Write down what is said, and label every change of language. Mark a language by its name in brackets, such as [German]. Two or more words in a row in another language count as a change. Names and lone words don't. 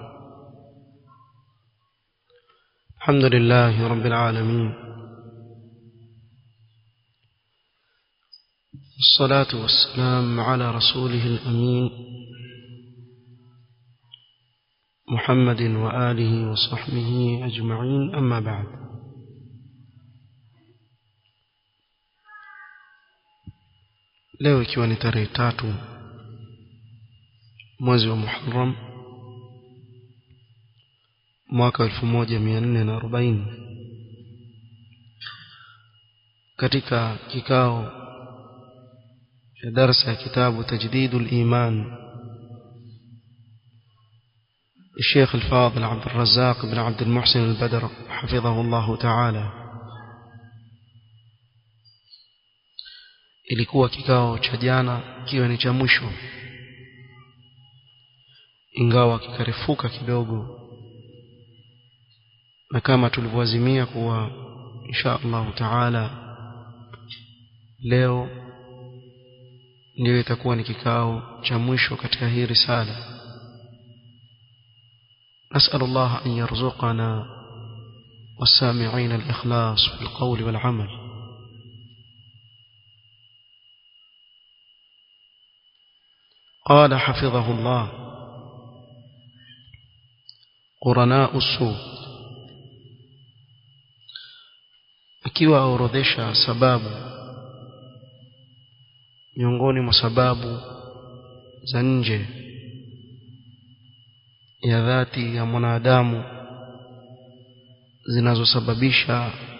[Arabic] الحمد لله رب العالمين، والصلاة والسلام على رسوله الأمين محمد وآله وصحبه أجمعين، أما بعد. [Swahili] leo ikiwa ni tarehe 3 mwezi wa Muharram mwaka 1440, katika kikao cha darasa ya kitabu Tajdidul Iman [Arabic] الشيخ الفاضل عبد الرزاق بن عبد المحسن البدر حفظه الله تعالى, [Swahili] ilikuwa kikao cha jana kiwe ni cha mwisho, ingawa kikarefuka kidogo, na kama tulivyoazimia kuwa [Arabic] إن شاء الله تعالى [Swahili] leo ndio itakuwa ni kikao cha mwisho katika hii risala. [Arabic] نسأل الله أن يرزقنا والسامعين الإخلاص في القول والعمل. قال حفظه الله: قرناء السوء. [Swahili] akiwa aorodhesha sababu miongoni mwa sababu za nje ya dhati ya mwanadamu zinazosababisha